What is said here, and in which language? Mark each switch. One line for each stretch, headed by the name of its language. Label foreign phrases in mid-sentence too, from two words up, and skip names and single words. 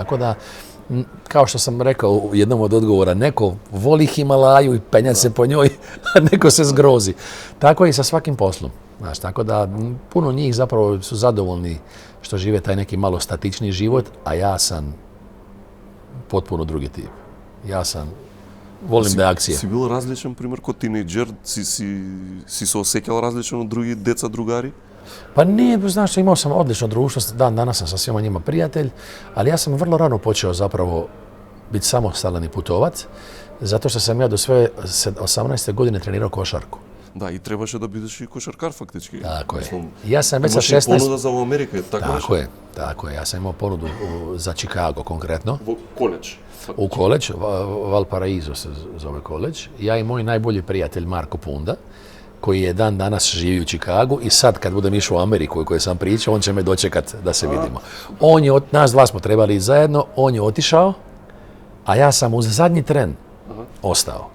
Croatian: Tako da, kao što sam rekao u jednom od odgovora, neko voli Himalaju i penjat se po njoj, a neko se zgrozi. Tako je i sa svakim poslom. Znaš, tako da puno njih zapravo su zadovoljni što žive taj neki malo statični život, a ja sam potpuno drugi tip. Ja sam, volim da je akcija.
Macedonian: Si bил различен, пример, кога тинејџер, си се осеќал различно од други деца, другари?
Croatian: Pa nije, znaš, imao sam odlično društvo, dan danas sam sa svima njima prijatelj, ali ja sam vrlo rano počeo zapravo biti samostalan i putovat, zato što sam ja do svoje 18. godine trenirao košarku.
Macedonian: Да, и требаше да бидеш и кошаркар фактички.
Croatian: Tako je. Ja sam već sa 16...
Macedonian: Имаше понуда за Америка,
Croatian: Tako je. Ja sam imao ponudu za Chicago konkretno.
Macedonian: Во коледж.
Croatian: U koleđ, Valparaiso se zove koleđ. Ja i moj najbolji prijatelj Marko Punda, koji je dan danas živi u Chicagu i sad kad budem išao u Ameriku i koji sam pričao, on će me dočekat da se vidimo. Nas dva smo trebali ići zajedno, on je otišao, a ja sam uz zadnji tren ostao.